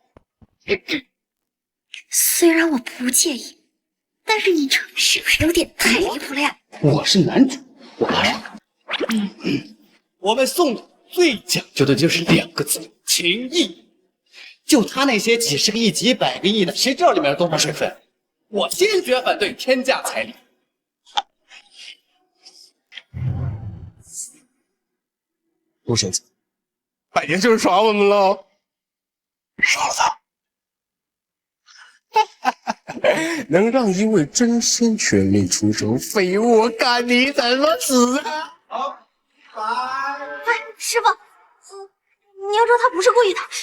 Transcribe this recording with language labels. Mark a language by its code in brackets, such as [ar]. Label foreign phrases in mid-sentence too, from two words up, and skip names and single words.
[zh] 雖然我不介意，但是你這是不是有點太離譜了呀？我是男主，我怕什麼？我們送禮最講究的就是2個字：情義。就他那些幾十個億、幾百個億的，誰知道裡面有多少水分？我堅決反對天價彩禮。陸仙子，拜年就是耍我們嘍！耍了他，能讓一位真仙全力出手，废物我看你怎麼死啊！好，哎，師傅，你要知道他不是故意的。